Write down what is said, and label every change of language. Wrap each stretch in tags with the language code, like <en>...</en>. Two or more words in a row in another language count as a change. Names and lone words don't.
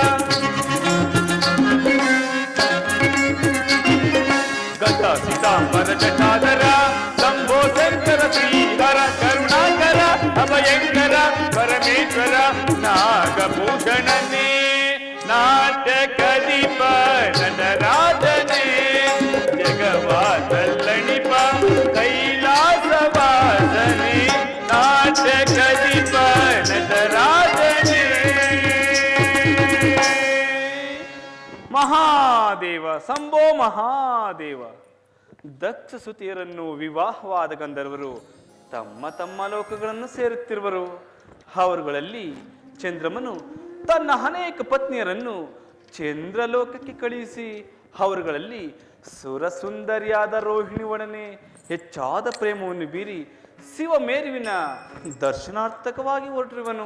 <kn>ಗಜಾ ಸಿತಾಂಬರ ಜಟಾಧರ ಶಂಭೋ ಶಂಕರ ಶ್ರೀಹರ ಕರುಣಾಕರ ಅಭಯಂಕರ ಪರಮೇಶ್ವರ ನಾಗಭೂಷಣನೇ ನಾಟ್ಯ ಕದೀಪ ನಟರಾಜನೇ ಜಗವಾ ತಲ್ಲಣಿಪ ಕೈಲಾಸವಾಸನೆ ನಾಟ್ಯ ಕದೀಪ ನಟರಾಜನೇ ಮಹಾದೇವ ಸಂಭೋ ಮಹಾದೇವ ದಕ್ಷ ಸುತಿಯರನ್ನು ವಿವಾಹವಾದ ಗಂಧರ್ವರು ತಮ್ಮ ತಮ್ಮ ಲೋಕಗಳನ್ನು ಸೇರುತ್ತಿರುವರು. ಅವರುಗಳಲ್ಲಿ ಚಂದ್ರಮನು ತನ್ನ ಅನೇಕ ಪತ್ನಿಯರನ್ನು ಚಂದ್ರಲೋಕಕ್ಕೆ ಕಳುಹಿಸಿ ಅವರುಗಳಲ್ಲಿ ಸುರಸುಂದರಿಯಾದ ರೋಹಿಣಿ ಒಡನೆ ಹೆಚ್ಚಾದ ಪ್ರೇಮವನ್ನು ಬೀರಿ ಶಿವಮೇರುವಿನ ದರ್ಶನಾರ್ಥಕವಾಗಿ ಹೊರಟಿರುವನು.</kn>